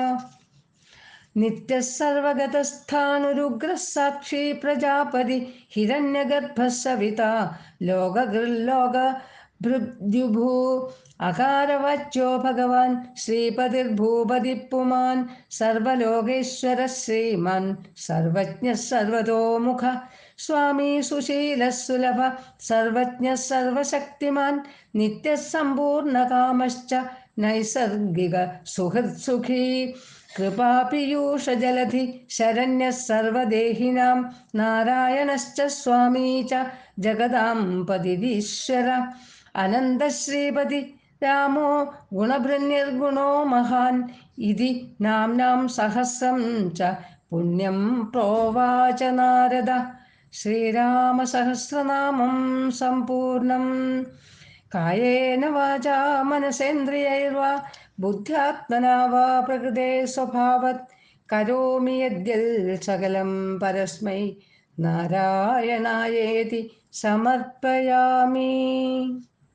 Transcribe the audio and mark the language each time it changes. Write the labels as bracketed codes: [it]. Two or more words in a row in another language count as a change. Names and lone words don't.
[sa] നിത്യസർവഗതസ്ഥാനുരുഗ്ര സാക്ഷി പ്രജാപതി ഹിരണ്യഗർഭ സവിത ലോകഗൃല്ലോക ഭൃദ്യുഭൂ അകാരവാച്യോ ഭഗവാൻ ശ്രീപതിർഭൂപതി പുമാൻ സർവലോകേശ്വര ശ്രീമാൻ സർവജ്ഞ സർവതോമുഖ സ്വാമി സുശീല സുലഭ സർവജ്ഞ സർവശക്തിമാൻ നിത്യസമ്പൂർണകാമശ്ച നൈസർഗിക സുഹൃത്സുഖീ कृपापीयूषजलधि शरण्यः सर्वदेहिनां नारायणश्च स्वामी च जगदां पदिरीश्वर अनन्तश्रीपति रामो गुणभृन्निर्गुणो महान् इति नाम्नां सहस्रं च पुण्यं प्रोवाच नारद श्रीरामसहस्रनामं सम्पूर्णम् कायेन वाचा मनसेन्द्रियैर्वा बुद्ध्यात्मना वा प्रकृते स्वभावत् करोमि यद्यत् सकलं परस्मै नारायणायेति समर्पयामि।